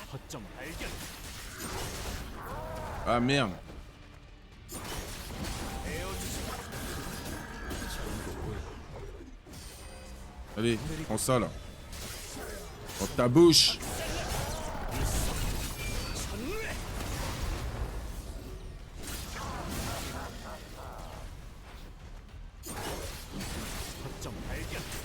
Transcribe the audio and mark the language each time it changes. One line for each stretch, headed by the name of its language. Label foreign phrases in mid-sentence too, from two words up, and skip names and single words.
Korean: 거점 발견.
French: Ah merde. Allez, prends ça là. Dans ta bouche.
Korean: 거점 발견.